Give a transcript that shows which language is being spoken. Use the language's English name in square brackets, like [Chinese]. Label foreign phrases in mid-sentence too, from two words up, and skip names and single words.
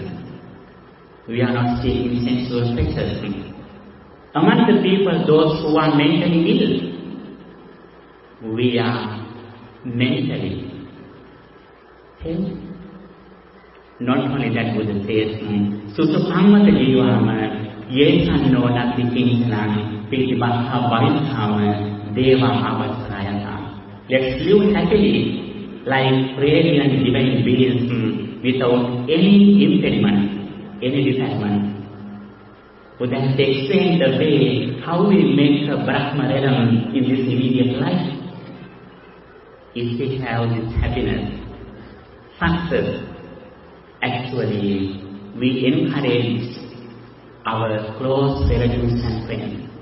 [English] We are not seeking sensual pleasure. Among the people, those who are mentally ill, we are mentally healthy. Not only that, Buddha says, [Pali] Susukhammata jivama yesanno nati kinsanam pitibakha bhavithama deva avasarayata. [English] Let's live happily like radiant divine beings without any impediment, any defilement. Buddha has explained the way how we make a Brahma realm in this immediate life. If we have this happiness, success, actually we encourage our close relatives and friends.